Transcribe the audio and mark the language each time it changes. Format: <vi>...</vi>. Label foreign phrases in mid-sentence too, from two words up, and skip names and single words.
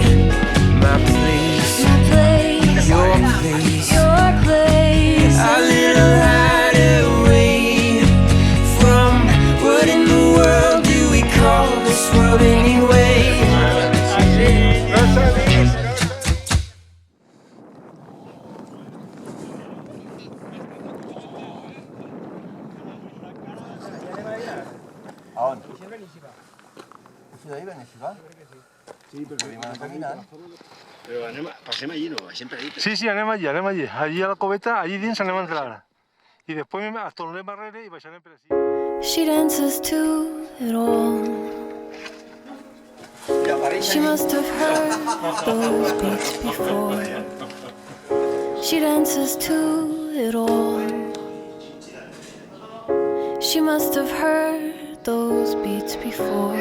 <en>My place, your place, a little hideaway from what in the world do we call this world anyway?</en> <ca>A on? Això d'ahir Benissivà? Sí, però anem caminant. Però passem allí, no? Sempre dit. Sí, anem allí. Allí a la coveta, allí dins anem a entrar. I després ens tornem arrere i baixarem per ací.</ca> <en>She dances to it all. She must have heard those beats before. She dances to it all. She must have heard those beats before.</en>